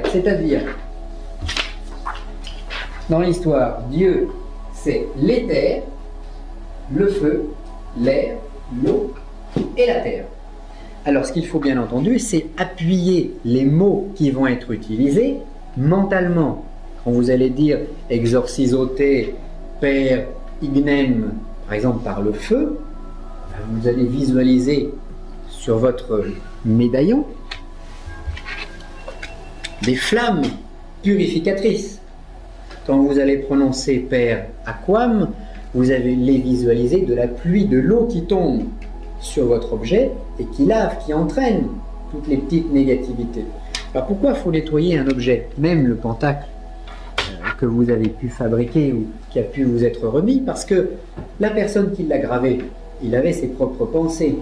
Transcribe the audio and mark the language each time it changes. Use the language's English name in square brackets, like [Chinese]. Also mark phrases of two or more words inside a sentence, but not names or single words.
[French] C'est-à-dire, dans l'histoire, Dieu, c'est l'éther, le feu, l'air, l'eau et la terre. Alors ce qu'il faut bien entendu, c'est appuyer les mots qui vont être utilisés mentalement. Quand vous allez dire [Latin] exorcisote per ignem, [French] par exemple par le feu, vous allez visualiser sur votre médaillon des flammes purificatrices. Quand vous allez prononcer [Latin] per aquam, [French] vous allez visualiser de la pluie, de l'eau qui tombe sur votre objet et qui lave, qui entraîne toutes les petites négativités. Alors pourquoi il faut nettoyer un objet, même le pentacle que vous avez pu fabriquer ou qui a pu vous être remis? Parce que la personne qui l'a gravé, il avait ses propres pensées.